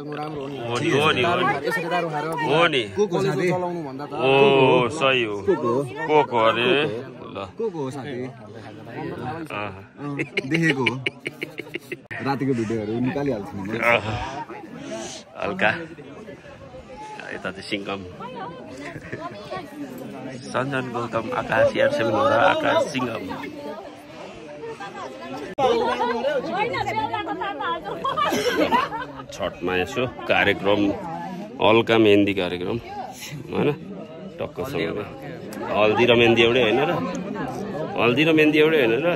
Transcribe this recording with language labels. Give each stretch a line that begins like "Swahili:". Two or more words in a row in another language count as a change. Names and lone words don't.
Nepali: हो नि ओ सही हो, को अरे ल को हो साथी देखेको हो, रातिको भिडियोहरू निकालिहाल्छु नि। हल्का यता चाहिँ सिङ्गम सञ्जन गौतम आकाश यार्सेल मोरा आकाश सिङ्गम। छठमा यसो कार्यक्रम हल्का मेहन्दी कार्यक्रम होइन, टक्कसँग हल्दी र मेहन्दी एउटै होइन र? हल्दी र मेहन्दी एउटै होइन र?